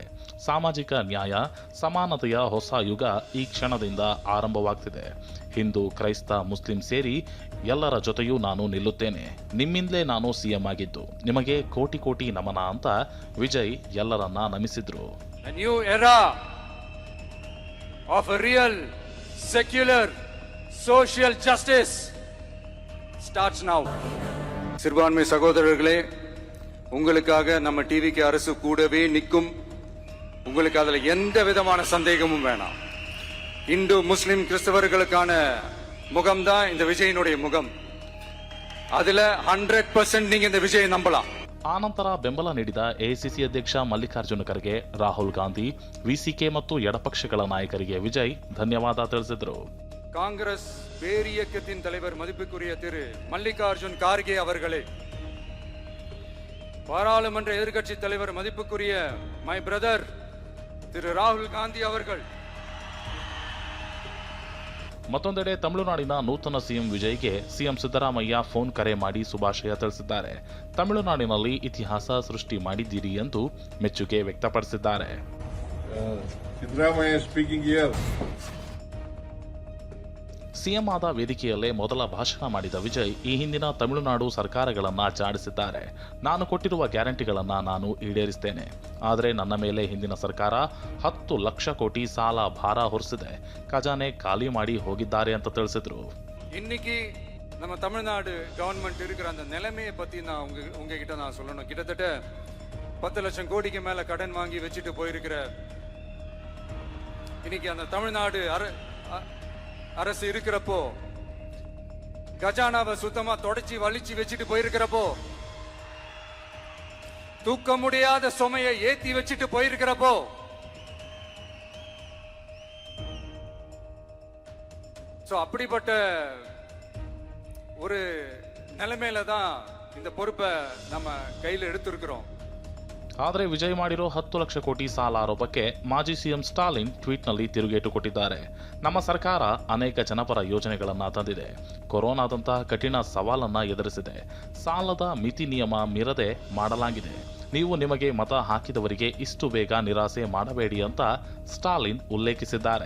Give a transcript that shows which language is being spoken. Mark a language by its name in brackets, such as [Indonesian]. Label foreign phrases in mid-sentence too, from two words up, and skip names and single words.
[Kannada] ಸಾಮಾಜಿಕ ನ್ಯಾಯ, ಸಮಾನತೆಯ ಹೊಸ ಯುಗ ಈ ಕ್ಷಣದಿಂದ ಆರಂಭವಾಗ್ತಿದೆ. ಹಿಂದೂ, ಕ್ರೈಸ್ತ, ಮುಸ್ಲಿಂ ಸೇರಿ ಎಲ್ಲರ ಜೊತೆಯೂ ನಾನು ನಿಲ್ಲುತ್ತೇನೆ. ನಿಮ್ಮಿಂದಲೇ ನಾನು ಸಿಎಂ ಆಗಿದ್ದು, ನಿಮಗೆ ಕೋಟಿ ಕೋಟಿ ನಮನ ಅಂತ ವಿಜಯ್ ಎಲ್ಲರನ್ನ ನಮಿಸಿದ್ರು. [English] A new era of a real secular social justice starts now. [Tamil] சிறுபான்மை சகோதரர்களே, உங்களுக்காக நம்ம டிவிக்கு அரசு கூடவே நிற்கும். உங்களுக்கு அதுல எந்த விதமான சந்தேகமும் வேணாம். இந்து, முஸ்லிம், கிறிஸ்தவர்களுக்கான முகம்தான் இந்த விஜயனுடைய முகம். அதுல 100% நீங்க இந்த விஜயை நம்பலாம். [Kannada] ಆನಂತರ ಬೆಂಬಲ ನೀಡಿದ ಎಐಸಿಸಿ ಅಧ್ಯಕ್ಷ ಮಲ್ಲಿಕಾರ್ಜುನ ಖರ್ಗೆ, ರಾಹುಲ್ ಗಾಂಧಿ, ವಿಸಿಕೆ ಮತ್ತು ಎಡಪಕ್ಷಗಳ ನಾಯಕರಿಗೆ ವಿಜಯ್ ಧನ್ಯವಾದ ತಿಳಿಸಿದರು. [Tamil] காங்கிரஸ் பேரியக்கத்தின் தலைவர் மதிப்புக்குரிய திரு மல்லிகார்ஜுன் கார்கே அவர்களே, பாராளுமன்ற எதிர்க்கட்சி தலைவர் மதிப்புக்குரிய [English] my brother [Tamil] திரு ராಹುಲ್ ಗಾಂಧಿ அவர்கள். [Kannada] ಮತ್ತೊಂದೆಡೆ ತಮಿಳುನಾಡಿನ ನೂತನ ಸಿಎಂ ವಿಜಯ್ಗೆ ಸಿಎಂ ಸಿದ್ದರಾಮಯ್ಯ ಫೋನ್ ಕರೆ ಮಾಡಿ ಶುಭಾಶಯ ತಿಳಿಸಿದ್ದಾರೆ. ತಮಿಳುನಾಡಿನಲ್ಲಿ ಇತಿಹಾಸ ಸೃಷ್ಟಿ ಮಾಡಿದ್ದೀರಿ ಎಂದು ಮೆಚ್ಚುಗೆ ವ್ಯಕ್ತಪಡಿಸಿದ್ದಾರೆ. ಸಿಎಂ ಆದ ವೇದಿಕೆಯಲ್ಲೇ ಮೊದಲ ಭಾಷಣ ಮಾಡಿದ ವಿಜಯ್ ಈ ಹಿಂದಿನ ತಮಿಳುನಾಡು ಸರ್ಕಾರಗಳನ್ನ ಚಾಡಿಸಿದ್ದಾರೆ. ನಾನು ಕೊಟ್ಟಿರುವ ಗ್ಯಾರಂಟಿಗಳನ್ನ ನಾನು ಈಡೇರಿಸ್ತೇನೆ, ಆದರೆ ನನ್ನ ಮೇಲೆ ಹಿಂದಿನ ಸರ್ಕಾರ 10 ಲಕ್ಷ ಕೋಟಿ ಸಾಲ ಭಾರ ಹೊರಿಸಿದೆ, ಖಜಾನೆ ಖಾಲಿ ಮಾಡಿ ಹೋಗಿದ್ದಾರೆ ಅಂತ ತಿಳಿಸಿದ್ರು. [Tamil] இன்னைக்கு நம்ம தமிழ்நாடு கவர்மெண்ட் இருக்கிற அந்த நிலைமையை பத்தி நான் உங்ககிட்ட நான் சொல்லணும். கிட்டத்தட்ட 10 லட்சம் கோடிக்கு மேல கடன் வாங்கி வச்சுட்டு போயிருக்கிற இன்னைக்கு அந்த தமிழ்நாடு அரசு இருக்கிறப்போ, கஜானாவை சுத்தமா தொடச்சி வலிச்சு வச்சுட்டு போயிருக்கிறப்போ, தூக்க முடியாத சுமையை ஏத்தி வச்சுட்டு போயிருக்கிறப்போ, அப்படிப்பட்ட ஒரு நிலைமையில தான் இந்த பொறுப்பை நம்ம கையில் எடுத்திருக்கிறோம். [Kannada] ಆದರೆ ವಿಜಯ್ ಮಾಡಿರೋ 10 ಲಕ್ಷ ಕೋಟಿ ಸಾಲ ಆರೋಪಕ್ಕೆ ಮಾಜಿ ಸಿಎಂ ಸ್ಟಾಲಿನ್ ಟ್ವೀಟ್ನಲ್ಲಿ ತಿರುಗೇಟು ಕೊಟ್ಟಿದ್ದಾರೆ. ನಮ್ಮ ಸರ್ಕಾರ ಅನೇಕ ಜನಪರ ಯೋಜನೆಗಳನ್ನ ತಂದಿದೆ, ಕೊರೋನಾದಂತಹ ಕಠಿಣ ಸವಾಲನ್ನ ಎದುರಿಸಿದೆ, ಸಾಲದ ಮಿತಿ ನಿಯಮ ಮೀರದೆ ಮಾಡಲಾಗಿದೆ. ನೀವು ನಿಮಗೆ ಮತ ಹಾಕಿದವರಿಗೆ ಇಷ್ಟು ಬೇಗ ನಿರಾಸೆ ಮಾಡಬೇಡಿ ಅಂತ ಸ್ಟಾಲಿನ್ ಉಲ್ಲೇಖಿಸಿದ್ದಾರೆ.